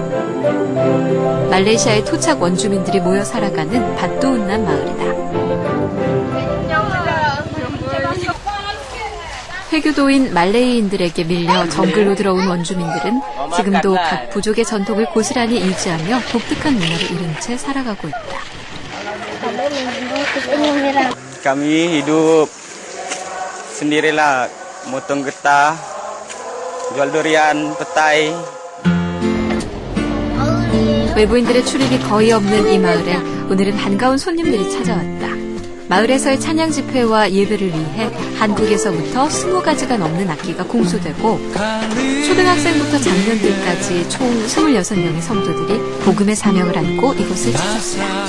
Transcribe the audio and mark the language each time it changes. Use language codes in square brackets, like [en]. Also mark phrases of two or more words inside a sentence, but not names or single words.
[ko] 말레이시아의 토착 원주민들이 모여 살아가는 밭도운난 마을이다. 회교도인 말레이인들에게 밀려 정글로 들어온 원주민들은 지금도 각 부족의 전통을 고스란히 유지하며 독특한 문화를 잃은 채 살아가고 있다. [ms] Kami hidup sendirilah, motong getah, jual durian, petai. [ko] 외부인들의 출입이 거의 없는 이 마을에 오늘은 반가운 손님들이 찾아왔다. 마을에서의 찬양 집회와 예배를 위해 한국에서부터 20가지가 넘는 악기가 공수되고 초등학생부터 장년들까지 총 26명의 성도들이 복음의 사명을 안고 이곳을 찾았다.